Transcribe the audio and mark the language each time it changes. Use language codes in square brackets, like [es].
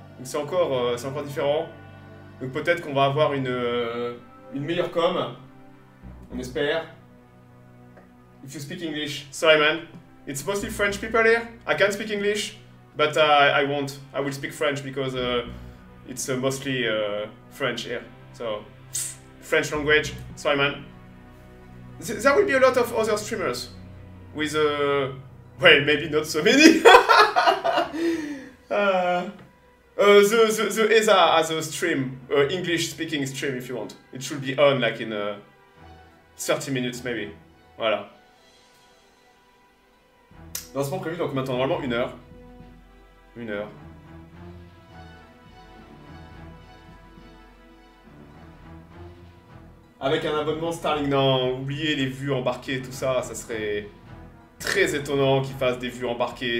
[fr] Donc c'est encore différent. Donc peut-être qu'on va avoir une meilleure com. On espère. [en] If you speak English, sorry man. It's mostly French people here. I can speak English, but I won't. I will speak French because it's mostly French here. So, French language. Sorry man. There will be a lot of other streamers with well, maybe not so many. The ESA has a stream, English speaking stream if you want. It should be on like in 30 minutes maybe. [fr] Voilà. Lancement prévu donc maintenant normalement 1 heure. 1 heure. Avec un abonnement Starlink. Non, oubliez les vues embarquées, tout ça, ça serait très étonnant qu'ils fassent des vues embarquées.